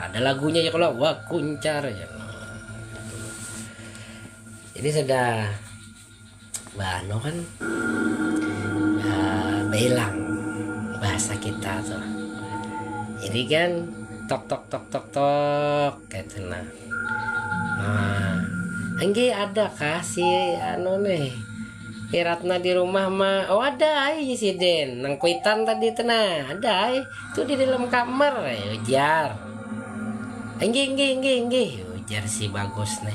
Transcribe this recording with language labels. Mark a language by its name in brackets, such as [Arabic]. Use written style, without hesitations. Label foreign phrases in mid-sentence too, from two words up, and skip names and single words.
[Banjar] Ada lagunya ya kalau wakuncar ya. Jadi sudah bano kan belang bahasa kita tuh. Jadi kan tok gitu nah. Anggi ada kah si nih Ratna di rumah mah? Oh ada si Den nang kuitan tadi tenang ada itu di dalam kamar ujar. Anggi ujar si Bagus nih.